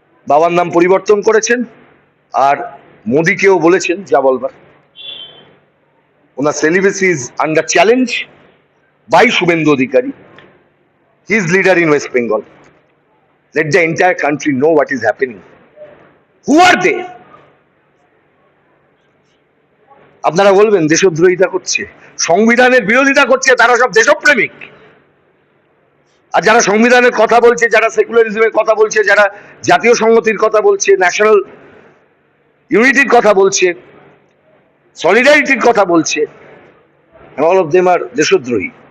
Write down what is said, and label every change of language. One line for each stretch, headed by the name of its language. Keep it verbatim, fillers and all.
Bangla: বাবার নাম পরিবর্তন করেছেন আর মোদিকেও বলেছেন যা বলবার। ওনার
English: Celibacy is under challenge by Suvendu Adhikari, he is leader in West Bengal. Let the entire country know what is happening. Who are they?
Bangla: আপনারা বলবেন দেশদ্রোহিতা করছে, সংবিধানের বিরোধিতা করছে, তারা সব দেশপ্রেমিক। আর যারা সংবিধানের কথা বলছে, যারা সেকুলারিজমের কথা বলছে, যারা জাতীয় সংহতির কথা বলছে, ন্যাশনাল ইউনিটির কথা বলছে, সলিডারিটির কথা বলছে,
English: all of them are
Bangla: দেশদ্রোহী।